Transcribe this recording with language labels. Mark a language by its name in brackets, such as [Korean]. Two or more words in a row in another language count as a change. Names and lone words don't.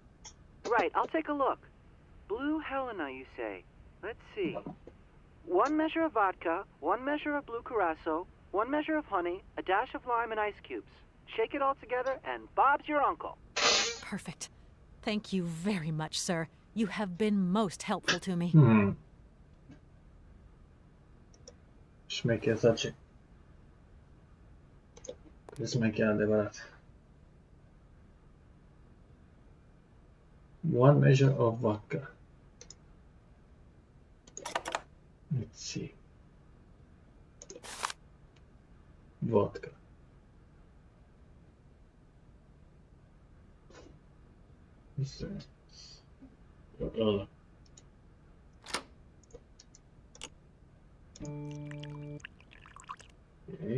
[English] Right, I'll take a look. Blue Helena, you say? Let's see. 1 measure of vodka, 1 measure of blue curacao, 1 measure of honey, a dash of lime and ice cubes. Shake it all together, and Bob's your uncle. Perfect. Thank you very much, sir. You have been most helpful to me. [Romanian] Șmecher zace. Șmecher adevărat. [English] 1 measure of vodka. Let's see. Vodka. This is okay.